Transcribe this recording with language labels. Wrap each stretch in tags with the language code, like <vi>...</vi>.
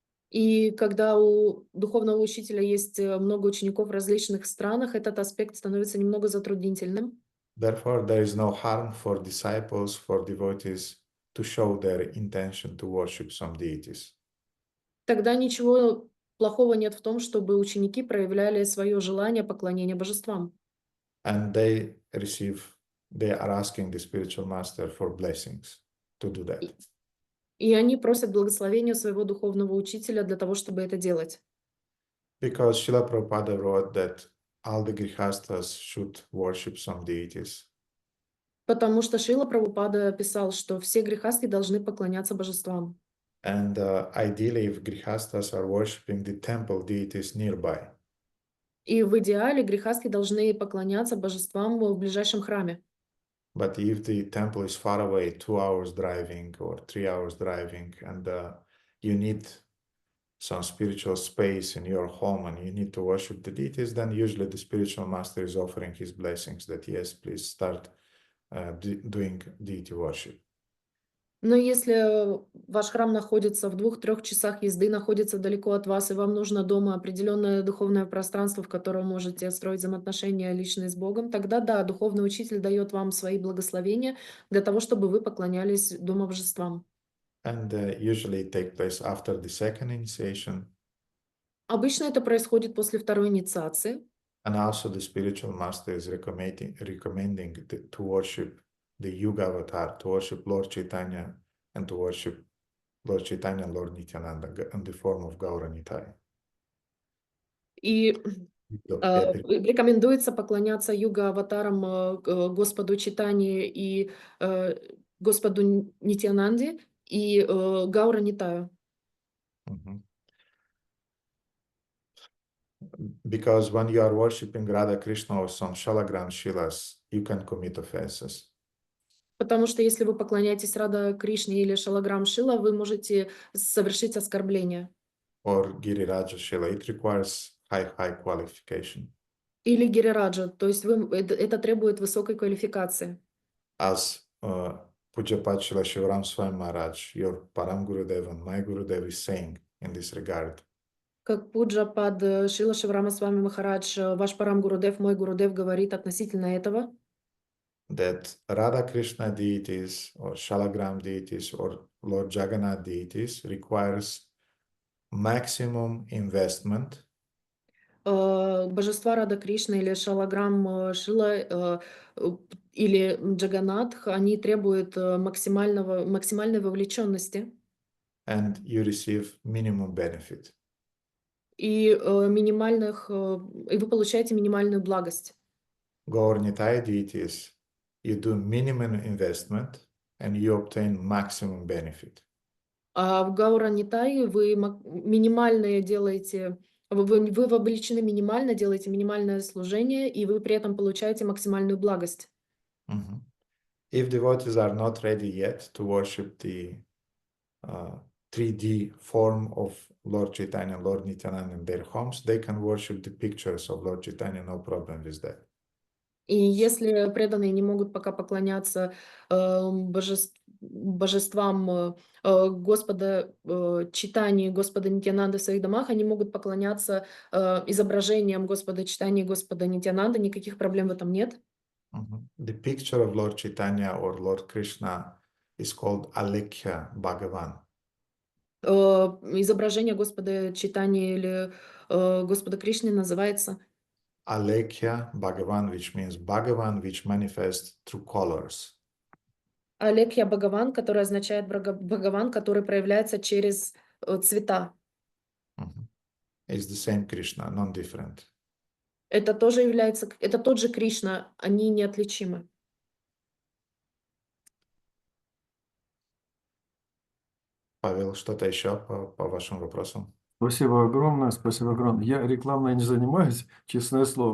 <ru>и когда у духовного учителя есть много учеников в различных странах, этот аспект становится немного затруднительным.</ru> <en>Therefore, there is no harm for disciples, for devotees to show their intention to worship some deities.</en> <ru>Тогда ничего плохого нет в том, чтобы ученики проявляли свое желание поклонения божествам.</ru> <en>And they are asking the spiritual master for blessings to do that.</en> <ru>И они просят благословения своего духовного учителя для того, чтобы это делать.</ru> <en>Because Srila Prabhupada wrote that all the grihastas should worship some deities.</en> <ru>Потому что Шрила Прабхупада писал, что все грехасты должны поклоняться божествам.</ru> <en>And ideally, if grihastas are worshiping the temple deities nearby.</en> <ru>И в идеале грехасты должны поклоняться божествам в ближайшем храме.</ru> <en>But if the temple is far away, 2 hours driving or 3 hours driving, and you need some spiritual space in your home and you need to worship the deities, then usually the spiritual master is offering his blessings that yes, please start doing deity worship.</en> <ru>Но если ваш храм находится в 2-3 часах езды, находится далеко от вас, и вам нужно дома определенное духовное пространство, в котором можете строить взаимоотношения личные с Богом, тогда да, духовный учитель дает вам свои благословения для того, чтобы вы поклонялись дома божествам.</ru> <en>And usually it takes place after the second initiation.</en> <ru>Обычно это происходит после второй инициации.</ru> <en>And also the spiritual master is recommending to worship the Yuga avatar, to worship Lord Chaitanya and to worship Lord Chaitanya and Lord Nityananda in the form of Gaura Nitai.</en> <ru>И рекомендуется поклоняться юга-аватарам Господу Чайтанье и Господу Нитьянанде и Гаура Нитаю.</ru> <en>Because when you are worshipping Radha Krishna or some Shalagram Shilas, you can commit offenses.</en> <ru>Потому что если вы поклоняетесь Рада Кришне или Шалаграм Шила, вы можете совершить оскорбление.</ru> <en>Or Giriraja Shila, it requires high qualification.</en> <ru>Или Гирираджа, то есть это требует высокой квалификации.</ru> <en>As Pujapat Shila Shivaram Swami Maharaj, your Param Gurudev and my Gurudev is saying in this regard.</en> <ru>Как Пуджапад Шила Шиврама Свами Махарадж, ваш Парам Гурудев, мой Гурудев говорит относительно этого,</ru> <en>that Radha Krishna deities or Shalagram deities or Lord Jagannath deities requires maximum investment.</en> <ru>Божества Рада Кришна или Шалаграм Шила или Джаганатх, они требуют максимальной вовлеченности.</ru> <en>And you receive minimum benefit.</en> <ru>И вы получаете минимальную благость.</ru> <en>Gaur Nitai deities, you do minimum investment and you obtain maximum benefit.</en> <ru>А в Гаура Нитае вы минимальное делаете, вы вовлечены минимально, делаете минимальное служение, и вы при этом получаете максимальную благость.</ru> <en>If devotees are not ready yet to worship the 3D form of Lord Chaitanya and Lord Nityananda in their homes, they can worship the pictures of Lord Chaitanya, no problem with that.</en> <ru>И если преданные не могут пока поклоняться божествам Господа Чайтаньи, Господа Нитьянанды в своих домах, они могут поклоняться изображениям Господа Чайтаньи и Господа Нитьянанды, никаких проблем в этом нет.</ru> <en>The picture of Lord Chaitanya or Lord Krishna is called Alekhya Bhagavan.</en> <ru>Изображение Господа Чайтаньи или Господа Кришны называется</ru> <en>Alekhya Bhagavan, which means Bhagavan which manifests through colors.</en> <ru>Алекхья Бхагаван, который означает Бхагаван, который проявляется через цвета.</ru> <en>It's the same Krishna, non-different.</en> <ru>Это тоже является, это тот же Кришна, они неотличимы. Павел, что-то еще по вашим вопросам? Спасибо огромное. Я рекламой не занимаюсь, честное слово.</ru>